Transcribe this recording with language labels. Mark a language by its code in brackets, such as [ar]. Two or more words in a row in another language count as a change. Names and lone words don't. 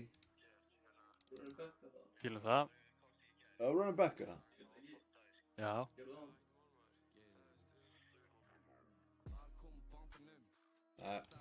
[en] Running back þetta. [is] Fílum það. Já, [en] running back eða? [is] Já. Nei.